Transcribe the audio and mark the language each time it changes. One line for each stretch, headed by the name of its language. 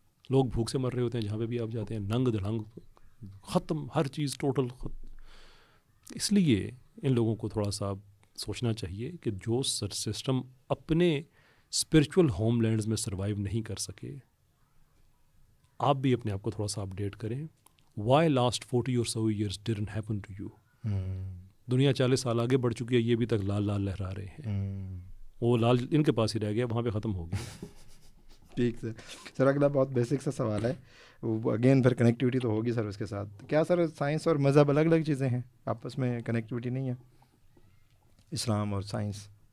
Urdu: لوگ بھوک سے مر رہے ہوتے ہیں جہاں پہ بھی آپ جاتے ہیں, ننگ دھڑنگ ختم, ہر چیز ٹوٹل ختم. اس لیے ان لوگوں کو تھوڑا سا سوچنا چاہیے کہ جو سسٹم اپنے اسپرچول ہوم لینڈز میں سروائیو نہیں کر سکے, آپ بھی اپنے آپ کو تھوڑا سا اپڈیٹ کریں.
English: Why last 40 or so years didn't happen to you.
Urdu: دنیا 40 سال آگے بڑھ چکی ہے, یہ بھی تک لال لال لہرا رہے ہیں. وہ لال ان کے پاس ہی رہ گیا, وہاں پہ ختم ہو گیا. ٹھیک سر, اگلا بہت بیسک سا سوال ہے, وہ اگین پھر کنیکٹیوٹی تو ہوگی سر اس کے ساتھ. کیا سر سائنس اور مذہب الگ الگ چیزیں ہیں, آپس میں کنیکٹیوٹی نہیں ہے؟ اسلام اور سائنس